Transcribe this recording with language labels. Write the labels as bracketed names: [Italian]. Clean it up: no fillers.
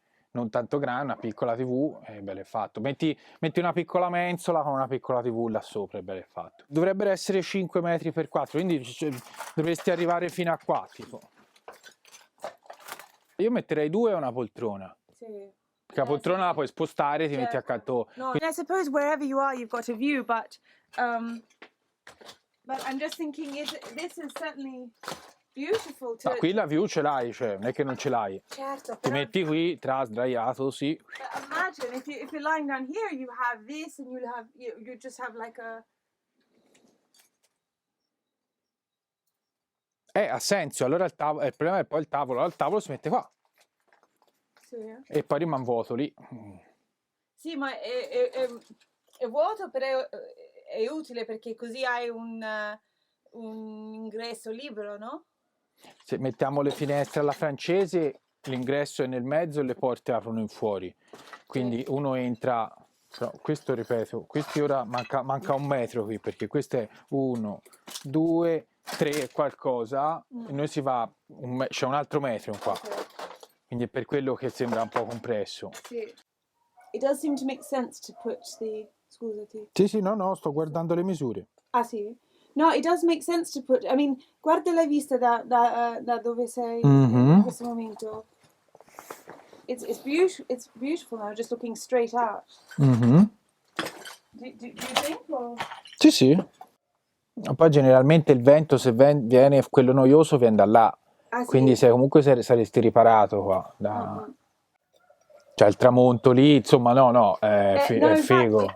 [Italian] non tanto grande, una piccola TV, è bello è fatto. Metti una piccola mensola con una piccola TV là sopra, è bello è fatto. Dovrebbero essere 5 metri per 4, quindi dovresti arrivare fino a qua, tipo. Io metterei 2 e una poltrona. Sì. Perché la poltrona la puoi spostare, ti metti accanto. [English] No, I suppose wherever you are, you've got a view, but I'm just thinking, this is certainly beautiful. [Italian] Ma qui la view ce l'hai, cioè, non è che non ce l'hai. Certo, Ti però, metti qui, sdraiato, sì. [English] imagine if you're lying down here, you have this, and you just have like a... [Italian] Ha senso, allora il problema è poi il tavolo. Allora il tavolo si mette qua. Sì. E poi rimane vuoto lì. Sì, ma è vuoto, però è utile perché così hai un ingresso libero, no? Se mettiamo le finestre alla francese, l'ingresso è nel mezzo e le porte aprono in fuori. Quindi uno entra, però questo ripeto, questi ora manca 1 metro qui, perché questo è 1, 2, 3 qualcosa, e noi si va, c'è un altro metro qua. Okay. Quindi è per quello che sembra un po' compresso. Sì. [English] It does seem to make sense to put the... [Italian] Scusati. Sì, no, sto guardando le misure. Ah, sì? [English] No, it does make sense to put... I mean, [Italian] guarda la vista da dove sei in questo momento. [English] It's beautiful now, just looking straight out. Do you think? Or... [Italian] Sì. Poi generalmente il vento, se viene quello noioso, viene da là. Ah, sì? Quindi comunque saresti riparato qua. Cioè il tramonto lì, insomma, no, è figo.